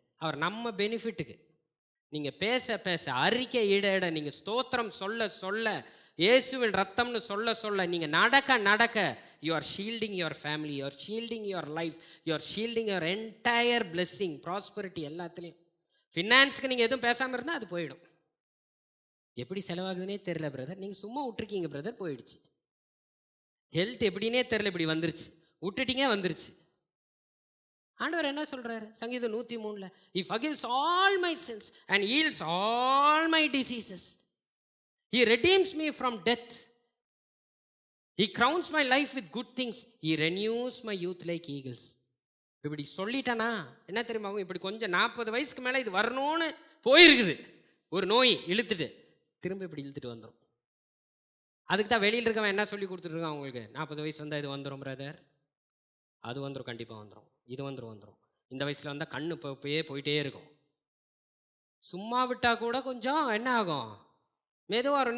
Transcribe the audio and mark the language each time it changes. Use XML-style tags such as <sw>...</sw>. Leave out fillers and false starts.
<ta>அவர் நம்ம பெனிஃபிட்டுக்கு. நீங்கள் பேச பேச, அறிக்கை இட நீங்கள் ஸ்தோத்திரம் சொல்ல சொல்ல, இயேசுவின் ரத்தம்னு சொல்ல சொல்ல, நீங்கள் நடக்க நடக்க,</ta> <en>you are shielding your family, you are shielding your life, you are shielding your entire blessing,</en> <ta>prosperity எல்லாத்துலேயும். ஃபினான்ஸுக்கு நீங்கள் எதுவும் பேசாமல் இருந்தால் அது போயிடும். எப்படி செலவாகுதுன்னே தெரில பிரதர், நீங்கள் சும்மா விட்டுருக்கீங்க பிரதர், போயிடுச்சு. ஹெல்த் எப்படின்னே தெரில, இப்படி வந்துருச்சு, விட்டுட்டீங்க வந்துருச்சு. ஆண்டவர் என்ன சொல்கிறாரு சங்கீதம் 103,</ta> <en>He forgives all my sins and heals all my diseases. He redeems me from death. He crowns my life with good things. He renews my youth like eagles.</en> <ta>இப்படி சொல்லிட்டானா என்ன தெரியுமா, இப்படி கொஞ்சம் 40 வயசுக்கு மேலே இது வரணும்னு போயிருக்குது, ஒரு நோய் இழுத்துட்டு திரும்ப இப்படி இழுத்துட்டு வந்துடும். அதுக்கு தான் வெளியில் இருக்கவன் என்ன சொல்லி கொடுத்துட்ருக்கான் அவங்களுக்கு, 40 வயசு வந்தால் இது வந்துடும் பிரதர், அது வந்துடும், கண்டிப்பாக வந்துடும், இது வந்துடும், இந்த வயசில் வந்தால் கண்ணு இப்போயே போயிட்டே இருக்கும், சும்மா விட்டால் கூட கொஞ்சம் என்ன ஆகும், மெதுவாக வரும்.</ta>